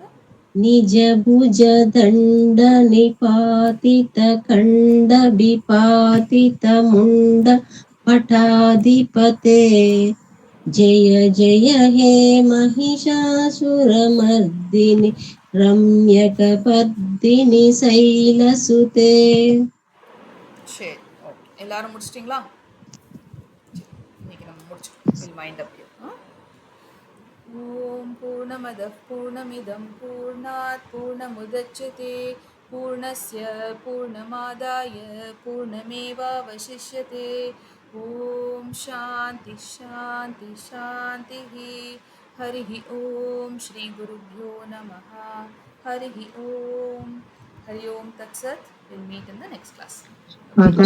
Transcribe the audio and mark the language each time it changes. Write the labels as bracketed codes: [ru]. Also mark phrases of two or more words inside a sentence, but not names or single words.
[sa] निज भुज दण्ड निपातित खण्ड विपातित मुण्ड पटाधिपते जय जय हे महिषासुरमर्दिनि रम्यकपर्दिनि शैलसुते [ta] சரி ஓகே எல்லாரும் முடிச்சிட்டிங்களா இன்னைக்கு நம்ம முடிச்சிட்டோம் [en] will wind up [sa] ओम् पूर्णमदः पूर्णमिदम् पूर्णात् पूर्णमुदच्यते पूर्णस्य पूर्णमादाय पूर्णमेवावशिष्यते ओम् शान्ति शान्ति शान्तिः हरिः ओम श्री गुरुभ्यो नमः हरिः ओम तत्सत्. [en] We'll meet in the next class.